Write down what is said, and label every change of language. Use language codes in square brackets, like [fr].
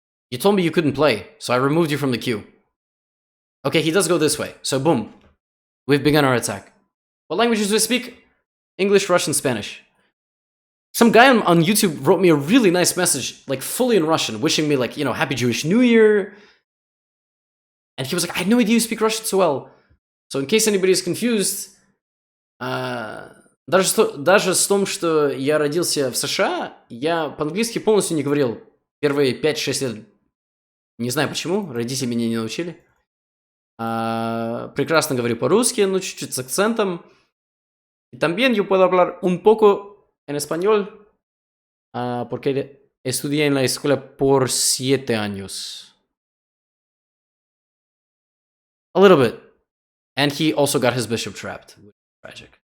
[en] You told me you couldn't play, so I removed you from the queue. Okay, he does go this way, so boom. We've begun our attack. What languages do we speak? English, Russian, Spanish. Some guy on YouTube wrote me a really nice message, like fully in Russian, wishing me like, you know, Happy Jewish New Year. And he was like, I had no idea you speak Russian so well. So in case anybody is confused, [ru] даже с том, что я родился в США, я по-английски полностью не говорил первые 5-6 лет. Не знаю почему, родители меня не научили. Прекрасно говорю по-русски, но чуть-чуть с акцентом. [es] Y también yo puedo hablar un poco en español, porque estudié en la escuela por 7 años. [en] A little bit. And he also got his bishop trapped, which is tragic.